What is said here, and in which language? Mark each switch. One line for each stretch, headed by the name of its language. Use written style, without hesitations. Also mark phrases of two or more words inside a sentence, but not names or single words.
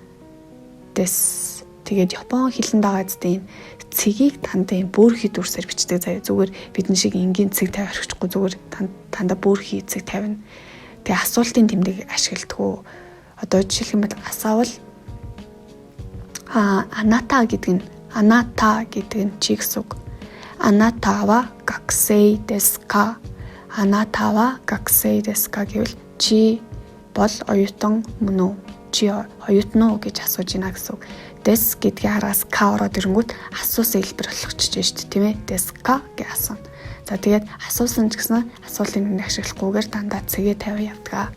Mongolian: Тэгээд Япон хэлэнд байгаа зү ийм цэгийг тандаа ийм бөөрхий дүрсээр бичдэг заяа. Зүгээр бидний шиг энгийн цэг тавь орчихгүй зүгээр тандаа бөөрхий цэг тавина. Тэгээ асуултын тэмдэг ашигладаг. Одоо жишээлх юм бол асаавал аната гэдэг нь чи гэсэн үг.
Japanese: あなたは学生ですか? あなたは学生ですか
Mongolian: гэвэл чи бол оюутан мөн үү? Чи оюутан уу гэж асууж байна гэсэн үг. Дэс гэдгийн араас ка ороод ирэнгүүт асуусан хэлбэр болгочихж байна шүү дээ тийм ээ.
Japanese: ですか
Mongolian: гэж асууна. За тэгээд асуусан ч гэсэн асуултын тэмдэг ашиглахгүйгээр дандаа цэгээ тавиа явдаг.